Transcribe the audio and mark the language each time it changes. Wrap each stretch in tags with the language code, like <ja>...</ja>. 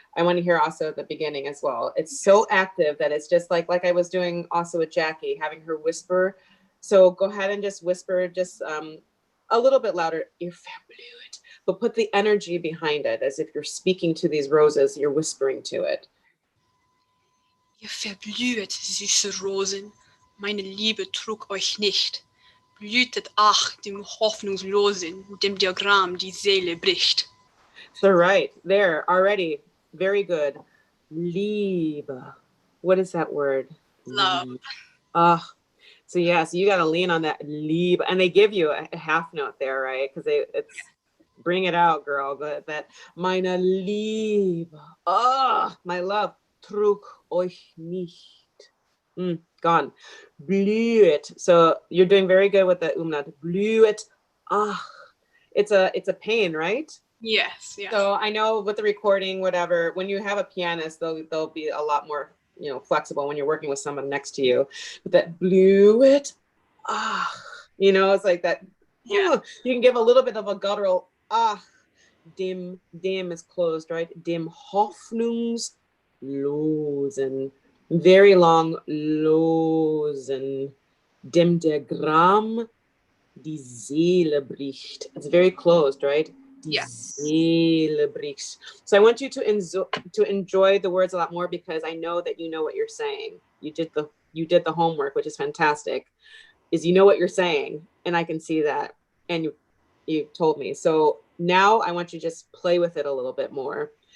<en>I want to hear also the beginning as well. It's so active that it's just like I was doing also with Jackie, having her whisper. So go ahead and just whisper just a little bit louder,</en> <de>ihr verblüht,</de> <en>but put the energy behind it as if you're speaking to these roses, you're whispering to it.</en> <de>Ihr verblüht, süße Rosen, meine Liebe trug euch nicht. Blühtet ach dem Hoffnungslosen, dem Diagramm die Seele bricht.</de> <en>So right there already, very good. Liebe. What is that word? Love. So yeah, so you got to lean on that Liebe, and they give you a half note there, right? Because it's bring it out, girl. But that</en> <de>meine Liebe,</de> <en>my love,</en> <de>trug euch nicht.</de> <en>Gone. Blüht. So you're doing very good with the umlaut. Blüht. It's a pain, right? Yes. So I know with the recording, whatever, when you have a pianist, they'll be a lot more, flexible when you're working with someone next to you. But that blüht, it's like that. Yeah. You can give a little bit of a guttural dem is closed, right?</en> <de>Dem Hoffnungslosen,</de> <en>very long</en> <de>losen, dem Diagramm die Seele bricht.</de> <en>It's very closed, right?</en> <de>Die Seele bricht.</de> <en>So I want you to enjoy the words a lot more, because I know that you know what you're saying. You did the homework, which is fantastic. Is you know what you're saying, and I can see that, and you told me. So now I want you to just play with it a little bit more.</en>